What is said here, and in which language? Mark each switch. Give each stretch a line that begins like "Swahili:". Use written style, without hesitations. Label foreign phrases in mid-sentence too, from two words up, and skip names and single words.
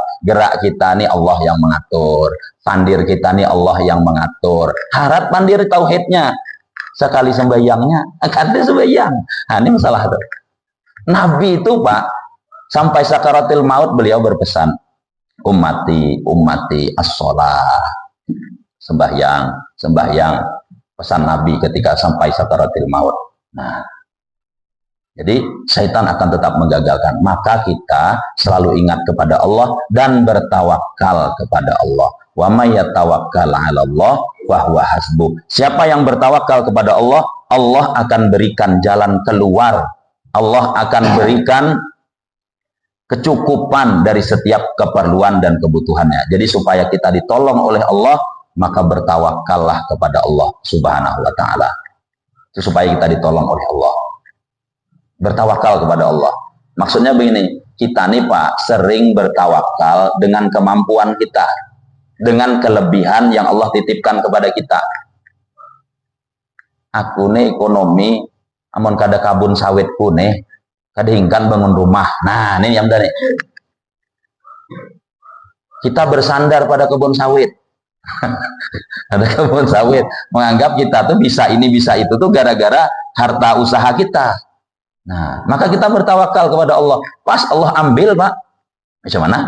Banjar: Gerak kita nih Allah yang mengatur, pandir kita nih Allah yang mengatur. Harap pandir tauhidnya, sekali sembahyangnya kada sembahyang.
Indonesian: Ini masalah tuh. Nabi itu Pak, sampai sakaratil maut beliau berpesan,
Arabic: أمتي الصلاة,
Indonesian: sembahyang. Pesan Nabi ketika sampai sakaratil maut. Nah, jadi syaitan akan tetap menggagalkan. Maka kita selalu ingat kepada Allah dan bertawakal kepada Allah.
Arabic: ومن يتوكل على الله وهو حسبه.
Indonesian: Siapa yang bertawakal kepada Allah, Allah akan berikan jalan keluar. Allah akan berikan kecukupan dari setiap keperluan dan kebutuhannya. Jadi supaya kita ditolong oleh Allah, maka bertawakallah kepada Allah
Arabic: سبحانه وتعالى.
Indonesian: Itu supaya kita ditolong oleh Allah. Bertawakal kepada Allah. Maksudnya begini, kita nih Pak sering bertawakal dengan kemampuan kita, dengan kelebihan yang Allah titipkan kepada kita.
Banjar: Aku nih ekonomi, amun kada kabun sawitku nih, kada hingkan bangun rumah.
Indonesian: Nah, ini yang dari kita bersandar pada kebun sawit. Ada kebun sawit, menganggap kita tuh bisa ini bisa itu tuh gara-gara harta usaha kita. Nah, maka kita bertawakal kepada Allah. Pas Allah ambil Pak, macam mana?